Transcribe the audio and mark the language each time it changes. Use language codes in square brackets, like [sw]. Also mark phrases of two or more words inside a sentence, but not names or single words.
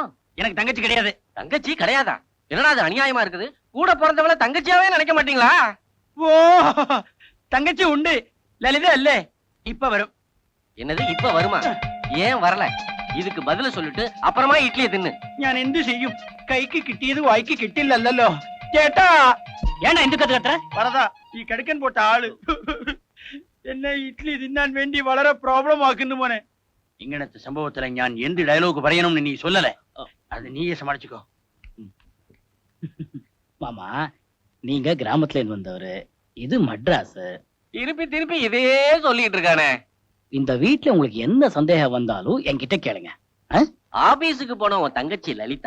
[ta] எனக்கு தங்கச்சி கிடையாது. தங்கச்சி கிடையாதா? என்னடா அது அநியாயமா இருக்குது. கூட பிறந்தவள தங்கச்சியாவே நினைக்க மாட்டீங்களா? ஓ, தங்கச்சி உண்டு, லலிதா இல்ல. இப்ப வரும். என்னது இப்ப வருமா? ஏன் வரல? இதுக்கு பதில சொல்லிட்டு அப்புறமா இட்லியை தின்னு. [ml] ഞാൻ എന്ത് ചെയ്യും? കൈക്ക് കിട്ടിയത് വായിക്ക് കിട്ടില്ലല്ലോ. ചേട്ടാ, [ta] ஏன்னா இந்த கத்து கத்துற? [ml] வரதா ഈ കടുക്കൻ പോട്ട ആള് എന്നെ ഇഡ്ലി തിന്നാൻ വേണ്ടി വളരെ പ്രോബ്ലം ആക്കുന്നു മോനെ. ഇങ്ങനത്തെ സംഭവത്തിലെ ഞാൻ എന്ത് ഡയലോഗ് പറയണമെന്ന് നീ சொல்லல. [ta] அது நீயே சமாளிச்சுக்கோ. மாமா, நீங்க கிராமத்துல இருந்து வந்தவரு, இது மட்ராஸ். திருப்பி திருப்பி இதே சொல்லிட்டு இருக்கானே. இந்த வீட்ல உங்களுக்கு எந்த சந்தேகம் வந்தாலும் என்கிட்ட கேளுங்க. ஆபீஸுக்கு போன உன் தங்கச்சி லலிதா